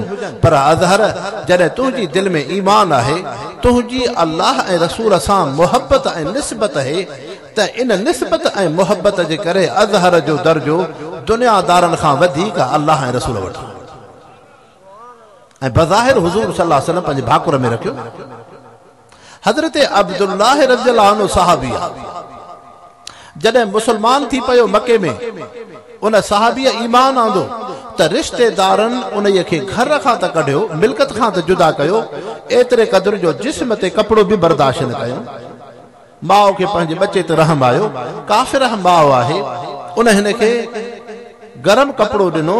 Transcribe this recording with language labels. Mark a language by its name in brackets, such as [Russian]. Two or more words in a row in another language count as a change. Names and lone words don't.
[Sindhi] पर अज़हर, जॾहिं तुंहिंजी दिलि में ईमान आहे, तुंहिंजी अल्लाह ऐं रसूल सां मुहब्बत ऐं निस्बत आहे, त इन निस्बत ऐं मुहब्बत जे करे अज़हर जो दर्जो दुनियादारनि खां वधीक अल्लाह ऐं रसूल वटि। ऐं बज़ाहिर हुज़ूर [Arabic] صلى الله عليه وسلم [Sindhi] पंहिंजे भाकुर में रखियो। حضرت عبداللہ [Arabic] رضی اللہ عنہ [Sindhi] صحابی جڏهं مسلمان थी पियो मके में उन صحابीअ ईमान आंदो त रिश्तेदारनि उन खे घर खां त कढियो, मिल्कत खां त जुदा कयो, एतिरे क़दुर जो जिस्म ते कपिड़ो बि बर्दाश्त न कयो। माउ खे पंहिंजे बचे ते रहम आयो, काफ़िर माउ आहे, उन हिन खे गरम कपिड़ो ॾिनो।